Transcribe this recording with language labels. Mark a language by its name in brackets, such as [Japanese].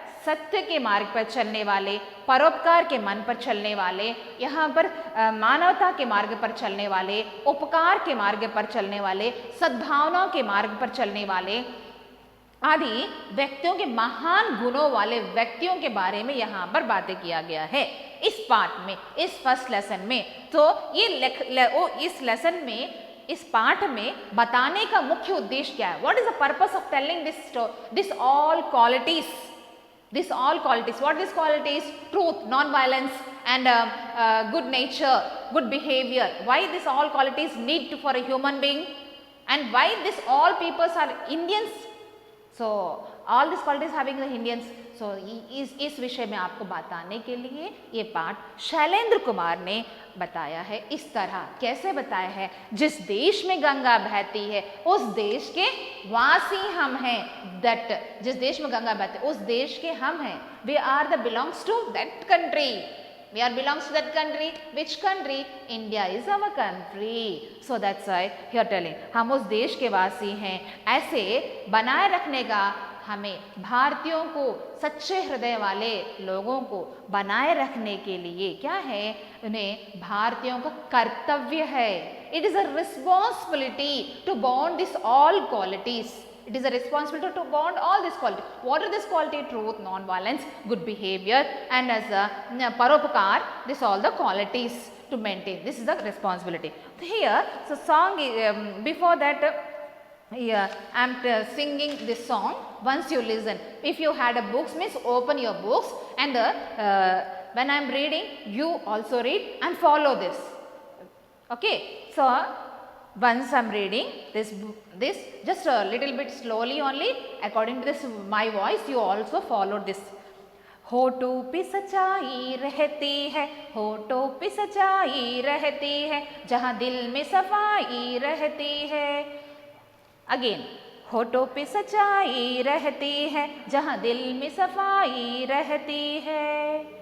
[Hindi] सत्य के मार्ग पर चलने वाले, परोपकार के मन पर चलने वाले, यहाँ पर मानवता के मार्ग पर चलने वाले, उपकार के मार्ग पर चलने वाले, सद्भावना के मार्ग पर चलने वाले आदि व्यक्तियों के, महान गुणों वाले व्यक्तियों के बारे में यहाँ पर बातें किया गया है इस पाठ में, इस फर्स्ट लेसन में। तो ये इस लेसन में, इस पाठ में बताने का मुख्य उद्देश्य क्या है? [English] What is the purpose of telling this all qualities, this all qualities? What these qualities? Truth, non-violence and good nature, good behavior. Why this all qualities need for a human being, and why this all peoples are Indians? So all these qualities having the Indians. [Hindi] So इस विषय में आपको बताने के लिए ये पाठ शैलेंद्र कुमार ने बताया है। इस तरह कैसे बताया है? जिस देश में गंगा बहती है उस देश के वासी हम हैं। [English] that, [Hindi] जिस देश में गंगा बहती है उस देश के हम हैं। [English] We are the belongs to that country, we are belongs to that country. Which country? India is our country. So that's why he are telling, [Hindi] हम उस देश के वासी हैं। ऐसे बनाए रखने का हमें भारतीयों को, सच्चे हृदय वाले लोगों को बनाए रखने के लिए क्या है? उन्हें भारतीयों का कर्तव्य है। [English] It is a responsibility to bond this all qualities. It is a responsibility to bond all these qualities. What are these qualities? Truth, non-violence, good behavior, and as a paropakar, this all the qualities to maintain. This is the responsibility. Here, so song, before that, here I am singing this song. Once you listen, if you had a books, means open your books, and when I am reading, you also read and follow this. Okay, so Once I'm reading this just a little bit slowly only, according to this my voice, you also follow this. [Hindi] होठों पे सच्चाई रहती है, होठों पे सच्चाई रहती है, जहाँ दिल में सफाई रहती है. अगेन, होठों पे सच्चाई रहती है, जहाँ दिल में सफाई रहती है.